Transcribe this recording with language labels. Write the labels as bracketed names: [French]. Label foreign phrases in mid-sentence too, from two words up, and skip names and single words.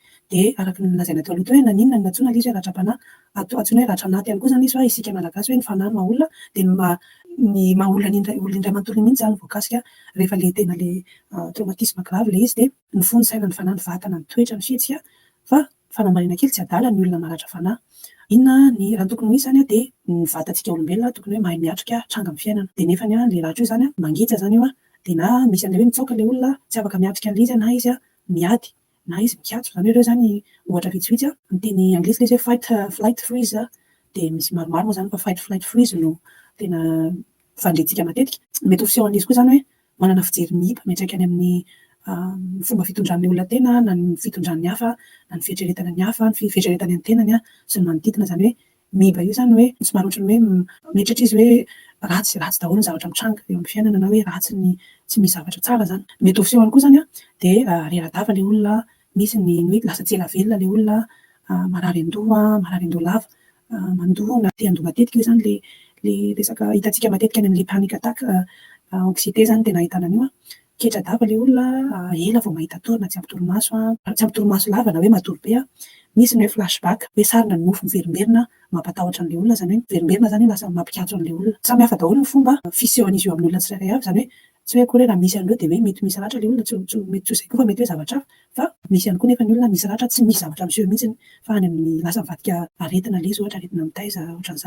[Malagasy] Dia araka ny lazaina teo aloha hoe naninona no natsoina ilay izy hoe ratra-panahy, antsoina hoe ratra-naty ihany koa zany izy fa isika malagasy hoe ny fanahy no maha olona dia ny maha olona ny olona indray manontolo mihitsy zany voakasika rehefa ilay tena ilay [French] traumatisme grave [Malagasy] ilay izy dia ny fony saina, ny fanahy, ny vatana, ny toetra, ny fihetsika fa fanambariana kely tsy adala ny olona maratra fanahy. Inona ny raha tokony ho izy zany dia ny vatantsika olombelona tokony hoe mahay miatrika tranga amin'ny fiainana. Dia nefa ilay ratra io zany mangeja zany io dia na misy an'ilay hoe mitsoaka ilay olona tsy afaka miatrika an'ilay izy na izy miady na izy mikatso. Zany hoe ireo zany ohatra vitsivitsy ny teny anglisy ilay hoe [English] fight flight freeze [Malagasy] dia misy maromaro moa zany fa [English] fight flight freeze [Malagasy] no tena fandrentsika matetika. Mety ho fisehon'izy koa zany hoe manana fijery mihiba miantraika any amin'ny fomba fitondran'ny olona tena na ny fitondran'ny hafa na ny fieritreretana ny hafa, ny fieritreretany amin'ny tenany sy ny manodidina. Zany hoe mihiba io zany hoe somary ohatran'ny hoe mieritreritra izy hoe ratsy daholo ny zavatra mitranga eo amin'ny fiainana na hoe ratsy ny tsy misy zavatra tsara zany. Mety ho fisehony koa zany dia rera-dava ilay olona, misy ny hoe lasa tsy ela velona ilay olona, marary an-doha, marary an-doha lava, mandoa na te handoa matetika io zany ilay resaka hitantsika matetika any amin'ilay [English] panic attack, [Malagasy] anxiété zany tena ahitana an'io. Ketra-dava ilay olona, ela vao mahita torina, tsy ampy torimaso lava na hoe matory be. Misy ny hoe flashback, hoe sarina ny mofo miverimberina mampatahotra an'ilay olona, zany hoe miverimberina zany lasa mampikatso an'ilay olona. Samy hafa daholo ny fomba fisehon'izy io amin'ny olona tsirairay avy, zany hoe tsy hoe akory raha misy an'ireo dia hoe mety misy ratra ilay olona, mety tsy izay koa fa mety hoe zavatra hafa, fa misy ihany koa nefa ny olona misy ratra tsy misy zavatra miseho mihitsy fa any amin'ny lasa mivadika aretina ilay izy, ohatra aretina mitaiza ohatran'izany.